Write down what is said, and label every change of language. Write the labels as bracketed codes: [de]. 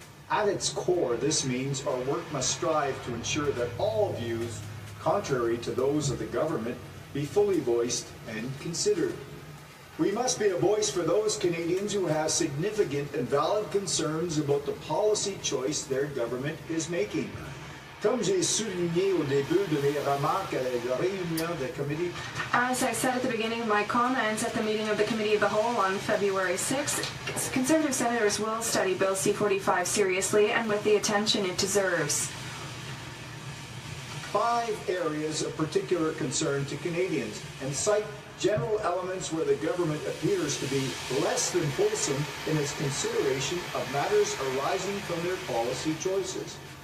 [en] At its core, this means our work must strive to ensure that all views, contrary to those of the government, be fully voiced and considered. We must be a voice for those Canadians who have significant and valid concerns about the policy choice their government is making. [fr] Comme j'ai souligné au début de mes remarques à la réunion de committee, [en] as I said at the beginning of my comments at the meeting of the Committee of the Whole on February 6th, Conservative senators will study Bill C-45 seriously and with the attention it deserves. 5 areas of particular concern to Canadians and cite general elements where the government appears to be less than fulsome in its consideration of matters arising from their policy choices.